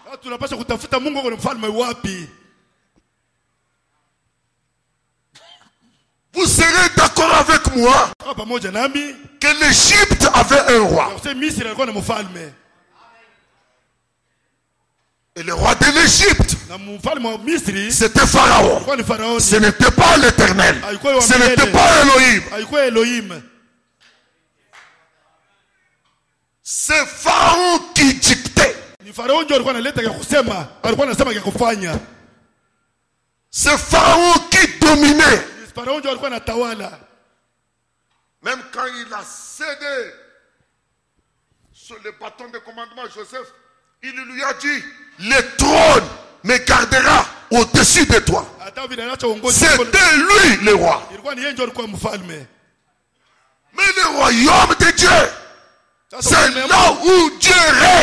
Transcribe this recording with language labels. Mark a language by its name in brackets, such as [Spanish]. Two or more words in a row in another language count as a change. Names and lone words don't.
[French] Vous serez d'accord avec moi que l'Égypte avait un roi. Et le roi de l'Égypte, [Swahili] na mfalme wa Misri [French] c'était Pharaon. [Swahili] alikuwa ni Faraoni. [French] Ce n'était pas l'Éternel. [Swahili] Alikuwa wa [French] Ce [Swahili] milele. [French] n'était pas Elohim. [Swahili] Alikuwa Elohim. [French] C'est Pharaon qui dictait. [Swahili] Ni Faraoni ndio alikuwa analeta ya kusema, alikuwa anasema ya kufanya. [French] C'est Pharaon qui dominait. [Swahili] Ni Faraoni ndio alikuwa anatawala. [French] Même quand il a cédé sur le bâton de commandement Joseph, il lui a dit, le trône me gardera au-dessus de toi. C'était lui le roi. Mais le royaume de Dieu, c'est là où Dieu règne.